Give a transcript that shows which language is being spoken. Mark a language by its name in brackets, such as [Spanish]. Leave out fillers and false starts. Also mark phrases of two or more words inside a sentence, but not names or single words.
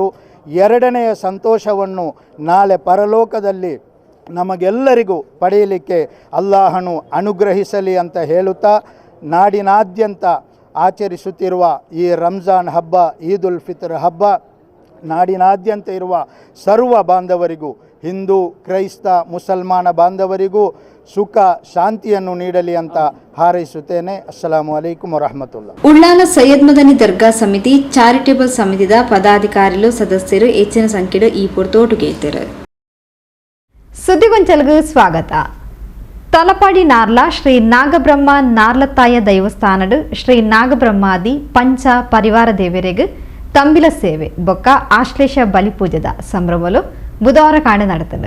[Kannada] 2ನೆಯ ಸಂತೋಷವನ್ನು ನಾಳೆ ಪರಲೋಕದಲ್ಲಿ ನಮಗೆಲ್ಲರಿಗೂ ಪಡೆಯಲಿಕ್ಕೆ ಅಲ್ಲಾಹನು ಅನುಗ್ರಹಿಸಲಿ ಅಂತ ಹೇಳುತ್ತಾ, ನಾಡಿನಾದ್ಯಂತ ಆಚರಿಸುತ್ತಿರುವ ಈ ರಂಜಾನ್ ಹಬ್ಬ, ಈದ್ ಉಲ್ ಫಿತರ್ ಹಬ್ಬ ನಾಡಿನಾದ್ಯಂತ ಇರುವ ಸರ್ವ ಬಾಂಧವರಿಗೂ, ಹಿಂದೂ ಕ್ರೈಸ್ತ ಮುಸಲ್ಮಾನ ಬಾಂಧವರಿಗೂ ಸುಖ ಶಾಂತಿಯನ್ನು ನೀಡಲಿ ಅಂತ ಹಾರೈಸುತ್ತೇನೆ. [Arabic] السلام عليكم ورحمة الله. [Tulu] ಉಳ್ಳಾಲ ಸೈಯದ್ ಮದನಿ ದರ್ಗಾ ಸಮಿತಿ ಚಾರಿಟೇಬಲ್ ಸಮಿತಿದ ಪದಾಧಿಕಾರಿಗಳು ಸದಸ್ಯರು ಹೆಚ್ಚಿನ ಸಂಖ್ಯೆಯ ಈ ಪೊರ್ತೋಟುಗೆ ಇದ್ದರು. [Kannada] ಸುದ್ದಿಗೊಂಚಲ್ಗೆ ಸ್ವಾಗತ. [Tulu] ತಲಪಾಡಿ ನಾರ್ಲ ಶ್ರೀ ನಾಗಬ್ರಹ್ಮ ನಾರ್ಲತಾಯ ದೈವಸ್ಥಾನಡ್ ಶ್ರೀ ನಾಗಬ್ರಹ್ಮಾದಿ ಪಂಚ ಪರಿವಾರ ದೇವರಿಗೆ ತಂಬಿಲ ಸೇವೆ ಬೊಕ್ಕ ಆಶ್ಲೇಷ ಬಲಿಪೂಜದ ಸಂಭ್ರಮಲು ಬುಧವಾರ ಕಾಂಡ ನಡೆತನು.